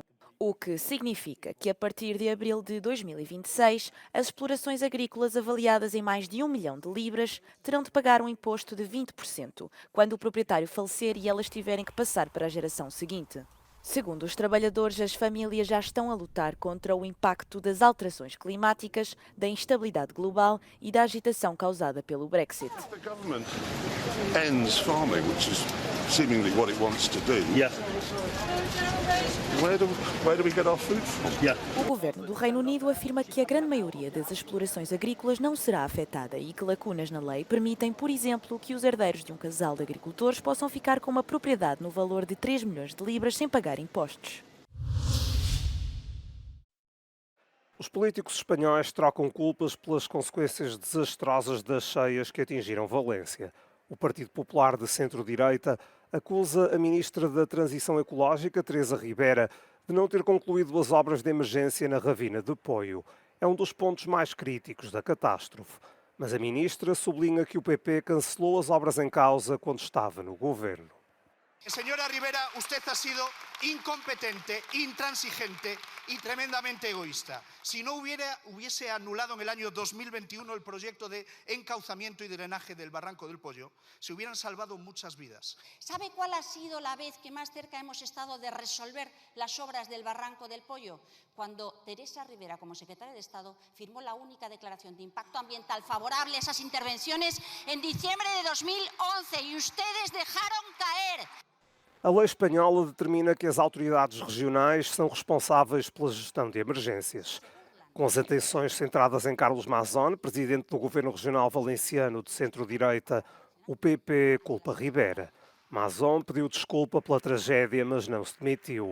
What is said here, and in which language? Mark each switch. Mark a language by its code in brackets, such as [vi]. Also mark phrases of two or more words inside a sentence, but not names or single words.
[pt] O que significa que, a partir de abril de 2026, as explorações agrícolas avaliadas em mais de 1 milhão de libras terão de pagar um imposto de 20% quando o proprietário falecer e elas tiverem que passar para a geração seguinte. Segundo os trabalhadores, as famílias já estão a lutar contra o impacto das alterações climáticas, da instabilidade global e da agitação causada pelo Brexit. [en] Seemingly what it wants to do. Yeah. Where do we get our food from? Yeah. [pt] O governo do Reino Unido afirma que a grande maioria das explorações agrícolas não será afetada e que lacunas na lei permitem, por exemplo, que os herdeiros de um casal de agricultores possam ficar com uma propriedade no valor de 3 milhões de libras sem pagar impostos. Os políticos espanhóis trocam culpas pelas consequências desastrosas das cheias que atingiram Valência. O Partido Popular de centro-direita acusa a ministra da Transição Ecológica, Teresa Ribera, de não ter concluído as obras de emergência na ravina de Poio. É um dos pontos mais críticos da catástrofe. Mas a ministra sublinha que o PP cancelou as obras em causa quando estava no governo. [es] Señora Ribera, usted ha sido incompetente, intransigente y tremendamente egoísta. Si no hubiese anulado en el año 2021 el proyecto de encauzamiento y drenaje del Barranco del Pollo, se hubieran salvado muchas vidas. ¿Sabe cuál ha sido la vez que más cerca hemos estado de resolver las obras del Barranco del Pollo? Cuando Teresa Ribera, como secretaria de Estado, firmó la única declaración de impacto ambiental favorable a esas intervenciones en diciembre de 2011 y ustedes dejaron caer. [pt] A lei espanhola determina que as autoridades regionais são responsáveis pela gestão de emergências. Com as atenções centradas em Carlos Mazón, presidente do governo regional valenciano de centro-direita, o PP culpa Ribera. Mazón pediu desculpa pela tragédia, mas não se demitiu.